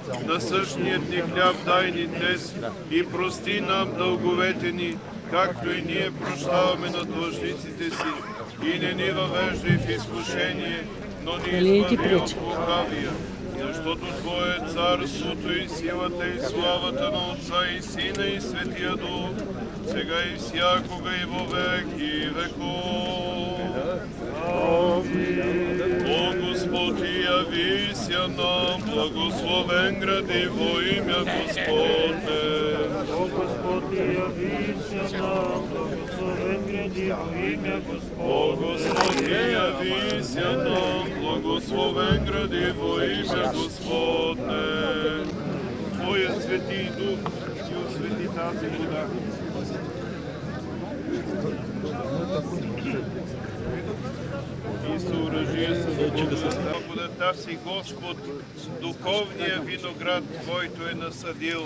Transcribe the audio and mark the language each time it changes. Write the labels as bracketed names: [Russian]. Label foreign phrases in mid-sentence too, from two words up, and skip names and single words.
[Bulgarian] Насъщният ни хляб дай ни днес и прости нам дълговете ни, както и ние прощаваме на длъжниците си. И не ни въвеждай в изкушение, но ни избави от лукавия. Защото Твое е царството и силата и славата на Отца и Сина и Светия Дух, сега и всякога и [Church Slavic] во веки веков. О Господи, явися нам, благословен гради во имя Господне. О Господи, явися нам, благословен гради во имя Господне. О Господи, явися нам, благословен гради во имя Господне. [Bulgarian] Твоя Свети Дух си освети тази вода. И съоръжие с благодата си Господ, духовния виноград, който е насадил.